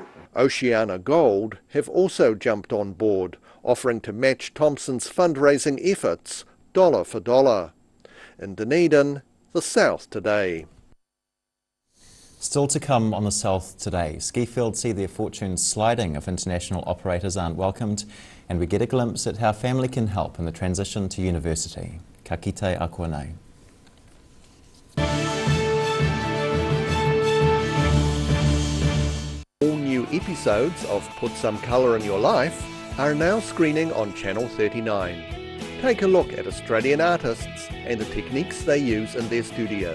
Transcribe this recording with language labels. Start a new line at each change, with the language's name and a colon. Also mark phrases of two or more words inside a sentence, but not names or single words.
English: Oceana Gold have also jumped on board, offering to match Thompson's fundraising efforts dollar for dollar. In Dunedin, the South Today. Still to come on the South Today, Skifield see their fortunes sliding if international operators aren't welcomed, and we get a glimpse at how family can help in the transition to university.
Māori: Ka kite akua nei.
English: All new episodes of Put Some Colour in Your Life are now screening on Channel 39. Take a look at Australian artists and the techniques they use in their studio.